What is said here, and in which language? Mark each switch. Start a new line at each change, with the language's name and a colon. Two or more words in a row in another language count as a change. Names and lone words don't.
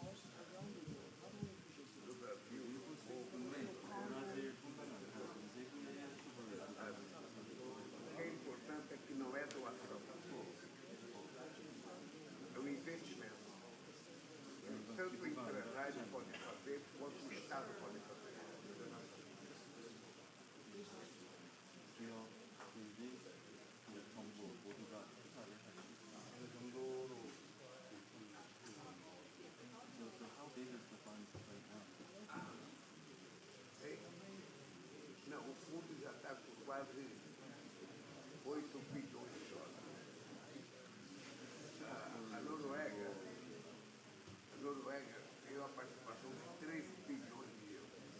Portuguese: No Brasil, o que é importante é que não é doação. É um investimento. Tanto o empresário pode fazer, quanto o Estado pode fazer.
Korean: 정부 모두가 투자를 할 수 있다. 어느 정도로
English: So how big is the fund right now?
Portuguese: Não, o fundo já está por quase 8 bilhões de dólares. A Noruega tem uma participação de 3 bilhões de euros.